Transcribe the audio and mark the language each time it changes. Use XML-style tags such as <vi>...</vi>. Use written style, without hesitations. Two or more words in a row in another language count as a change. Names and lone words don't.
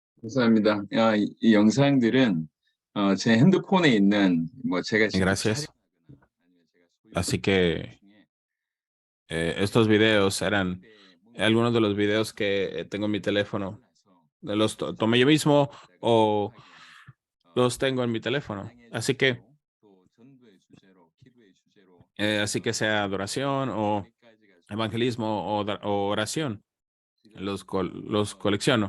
<ko>감사합니다. 이 영상들은 제 핸드폰에 있는 제가 직접</ko> <es>Gracias.</es> <ko>촬영하거나 아니면 제가 소유하는</ko> <es>Así que</es> <ko>중에</ko> <es>estos videos eran algunos de los videos que tengo en mi teléfono. Los tomé yo mismo o los tengo en mi teléfono. Así que sea adoración o evangelismo o oración, los colecciono.</es>